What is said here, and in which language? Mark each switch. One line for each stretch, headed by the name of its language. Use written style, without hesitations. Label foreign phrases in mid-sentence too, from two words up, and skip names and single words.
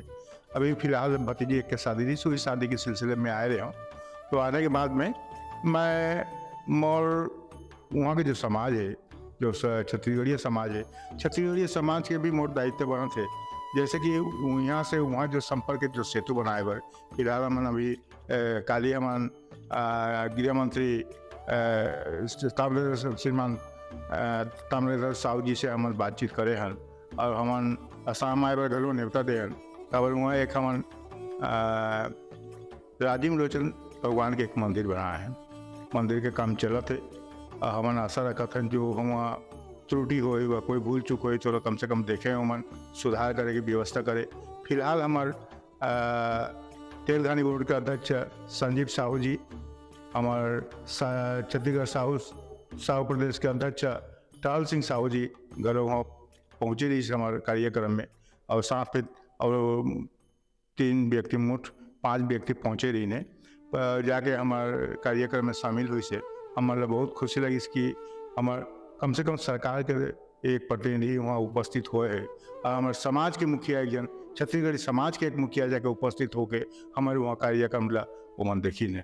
Chhattisgarhi: अभी फिलहाल भतीजी एक के शादी थी, सो इस शादी के सिलसिले में आए रहे हूँ। तो आने के बाद में मैं मोर वहाँ के जो समाज है, जो छत्तीसगढ़ीय समाज है, छत्तीसगढ़ीय समाज के भी मोर दायित्व बना थे। जैसे कि यहाँ से वहाँ जो संपर्क के जो सेतु बनाए हुए, फिलहाल हमन अभी काली हमन गृह मंत्री श्रीमान ताम्रध्वज साहू जी से हमन बातचीत करे हन और हमन असम आए बर घलो न्योता दे हन। तब वहाँ एक हमन राजीव लोचन भगवान के एक मंदिर बनाए हैं। मंदिर के काम चलत है और हमन आशा रखत हन जो वहाँ त्रुटि हो व कोई भूल चूक हो तो कम से कम देखें, हमन सुधार करे की व्यवस्था करे। फिलहाल हमार तेलघानी बोर्ड के अध्यक्ष संजीव साहू जी, हमार छत्तीसगढ़ साहू प्रदेश के अध्यक्ष टाल सिंह साहू जी घर वहाँ पहुँचे रही हमारे कार्यक्रम में, और साथ में और 3 व्यक्ति मुठ 5 व्यक्ति पहुँचे रही ने जाके हमारे कार्यक्रम में शामिल हुई से हमारे बहुत खुशी लगी इसकी। हमार कम से कम सरकार के एक प्रतिनिधि वहाँ उपस्थित हुए है और हमारे समाज के मुखिया एक जन छत्तीसगढ़ी समाज के एक मुखिया जाके उपस्थित होके हमारे वहाँ कार्यक्रम ला वो मन देखी ने।